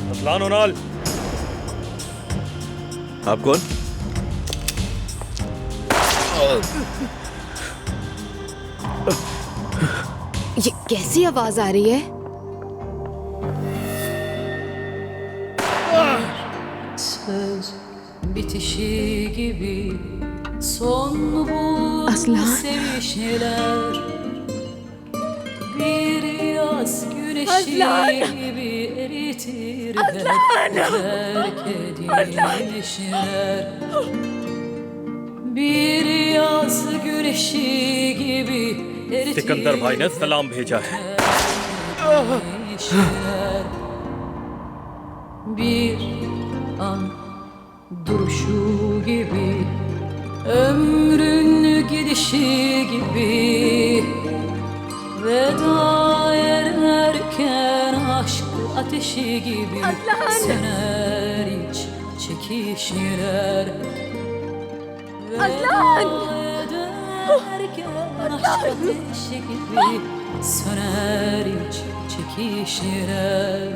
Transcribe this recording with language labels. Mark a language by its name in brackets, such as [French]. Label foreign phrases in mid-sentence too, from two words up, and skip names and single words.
[Hindi] कान नाल। आप कौन? ये कैसी आवाज आ रही है? [Turkish] Söz bitişi gibi son bu Aslan. sevişmeler bir yaz güneşi Aslan. gibi eritir Aslan. terk edilmişler bir yaz güneşi gibi eritir [Hindi] सिकंदर भाई ने सलाम भेजा है। [Turkish] terk bir an duruşu gibi ömrün gidişi gibi veda ederken aşk ateşi gibi söner iç çekişler veda ederken aşk ateşi gibi söner iç çekişler